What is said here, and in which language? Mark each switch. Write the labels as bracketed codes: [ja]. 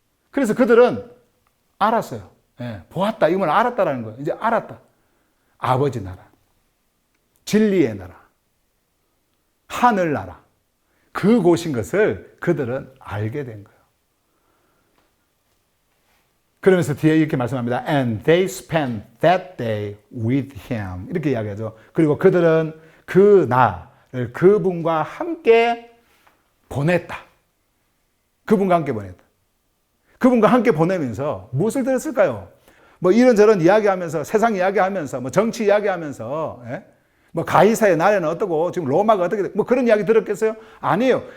[ko] 그래서 그들은 알았어요. 보았다. 이걸 알았다라는 거예요. 이제 알았다. 아버지 나라, 진리의 나라, 하늘 나라, 그곳인 것을 그들은 알게 된 거예요. 그러면서 뒤에 이렇게 말씀합니다. [en] And they spent that day with him. [ko] 이렇게 이야기하죠. 그리고 그들은 그 날을 그분과 함께 보냈다. 그분과 함께 보냈다. 그분과 함께 보내면서 무엇을 들었을까요? 이런저런 이야기하면서, 세상 이야기하면서, 정치 이야기하면서, 가이사의 나라는 어떻고, 지금 로마가 어떻게, 그런 이야기 들었겠어요? 아니에요.